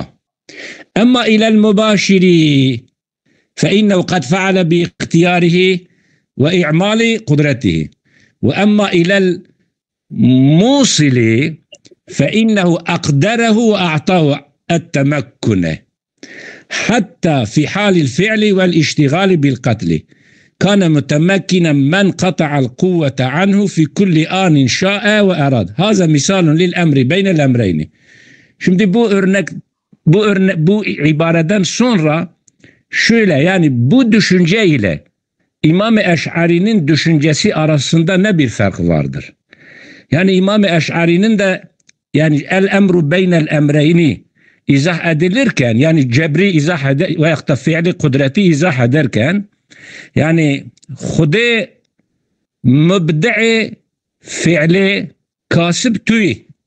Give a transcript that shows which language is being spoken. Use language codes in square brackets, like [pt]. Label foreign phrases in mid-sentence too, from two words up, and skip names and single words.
[ar] أما إلى المباشر فإنه قد فعل باختياره وإعمال قدرته وأما إلى الموصل فإنه أقدره وأعطاه التمكن حتى في حال الفعل والاشتغال بالقتل كان متمكنا من قطع القوة عنه في كل آن شاء وأراد. هذا مثال للأمر بين الأمرين. [tr] Şimdi bu ibareden sonra şöyle, yani bu düşünce ile İmam-ı Eş'ari'nin düşüncesi arasında ne bir fark vardır? Yani İmam-ı Eş'ari'nin de yani [ar] الأمر بين الأمرين [tr] izah edilirken, yani cebri izah eder veya da fiili kudreti izah ederken, yani Hude mübde'i fiili kasıp tüy,